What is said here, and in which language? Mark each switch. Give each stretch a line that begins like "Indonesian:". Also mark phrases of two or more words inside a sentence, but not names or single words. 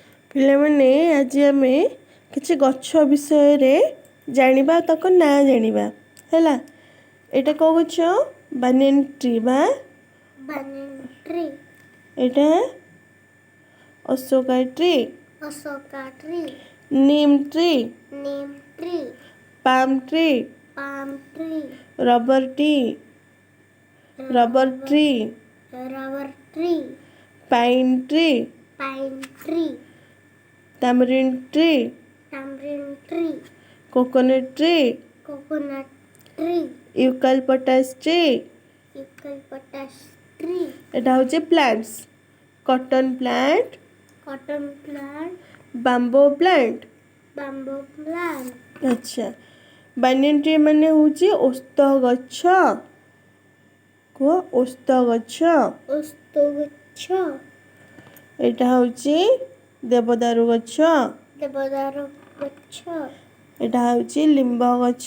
Odia: ପିଲାମାନେ ଆଜି ଆମେ କିଛି ଗଛ ବିଷୟରେ ଜାଣିବା ତାଙ୍କ ନାଁ ଜାଣିବା ହେଲା। ଏଇଟା କୋଉ ଗଛ?
English: banyan tree
Odia: ବା
English: banana tree,
Odia: ଏଇଟା
English: Ashoka tree, Asoka tree, neem tree, neem tree, palm tree, palm tree, rubber tree, rubber tree, pine tree, pine tree, tamarind tree, tamarind tree, coconut tree, coconut tree, eucalyptus tree. eucalyptus tree,
Odia: ଏଟା ହେଉଛି ପ୍ଲାଣ୍ଟସ୍।
English: cotton plant, cotton plant, bamboo plant. bamboo plant,
Odia: ଆଚ୍ଛା,
English: banyan tree
Odia: ମାନେ ହେଉଛି ଓସ୍ତ ଗଛ। କୁହ ଓସ୍ତ ଗଛ। ଓସ୍ତ ଗଛ, ଏଇଟା ହେଉଛି ଦେବଦାରୁ ଗଛ। ଦେବଦାରୁ ଗଛ, ଏଇଟା ହେଉଛି ଲିମ୍ବ ଗଛ।